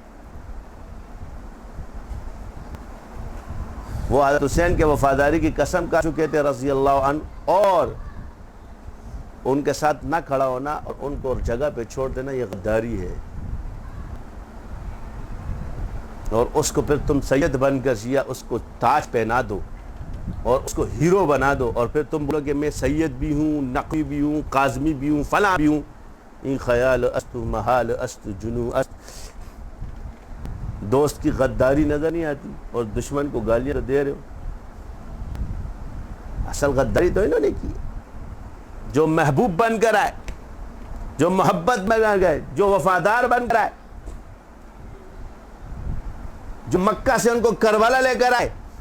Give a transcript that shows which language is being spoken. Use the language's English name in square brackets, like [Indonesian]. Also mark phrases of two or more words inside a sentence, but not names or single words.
[Urdu] وہ حضرت حسین کے وفاداری کی قسم کھا چکے تھے [Arabic] رضی اللہ عنہ, [Urdu] اور ان کے ساتھ نہ کھڑا ہونا اور ان کو جگہ پہ چھوڑ دینا یہ غداری ہے. اور اس کو پھر تم سید بن کر شیعہ اس کو تاج پہنا دو اور اس کو ہیرو بنا دو, اور پھر تم بولو کہ میں سید بھی ہوں, نقوی بھی ہوں, کاظمی بھی ہوں, فلاں بھی ہوں. [Persian] این خیال است محال است جنو است. [Urdu] دوست کی غداری نظر نہیں آتی اور دشمن کو گالیاں دے رہے ہو. اصل غداری تو انہوں نے کی, جو محبوب بن کر آئے, جو محبت بن گئے, جو وفادار بن کر آئے, جو مکہ سے ان کو کربلا لے کر آئے.